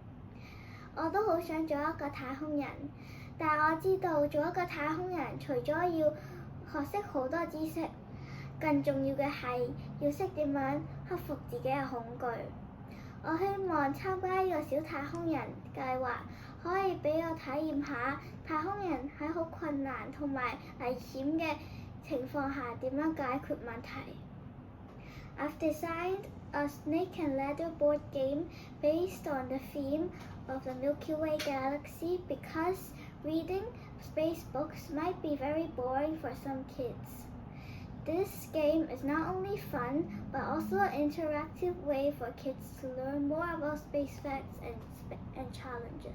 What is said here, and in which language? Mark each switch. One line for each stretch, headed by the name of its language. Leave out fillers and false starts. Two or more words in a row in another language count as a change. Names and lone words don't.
Cantonese: 我都好想做一個太空人，但我知道做一個太空人，除咗要學識好多知識，更重要嘅係要識點樣克服自己嘅恐懼。我希望參加呢個小太空人計劃，可以俾我體驗下太空人喺好困難同埋危險嘅情況下點樣解決問題。
English: I've designed a snake and ladder board game based on the theme of the Milky Way galaxy because reading space books might be very boring for some kids. This game is not only fun, but also an interactive way for kids to learn more about space facts and challenges.